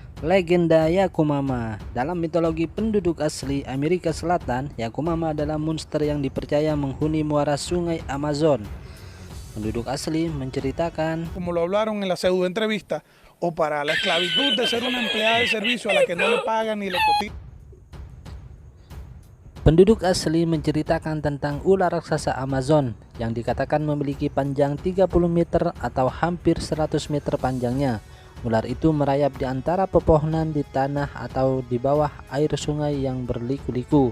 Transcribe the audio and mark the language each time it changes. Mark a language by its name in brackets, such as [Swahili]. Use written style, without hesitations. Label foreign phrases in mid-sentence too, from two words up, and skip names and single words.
[Indonesian] Legenda Yakumama. Dalam mitologi penduduk asli Amerika Selatan, Yakumama adalah monster yang dipercaya menghuni muara sungai Amazon. Penduduk asli menceritakan, [Spanish] como lo hablaron en la pseudo entrevista, o para la esclavitud de ser una empleada de servicio a la que no le pagan ni le cotizan. [Indonesian] penduduk asli menceritakan tentang ular raksasa Amazon yang dikatakan memiliki panjang 30 meter atau hampir 100 meter panjangnya. Ular itu merayap di antara pepohonan, di tanah, atau di bawah air sungai yang berliku-liku.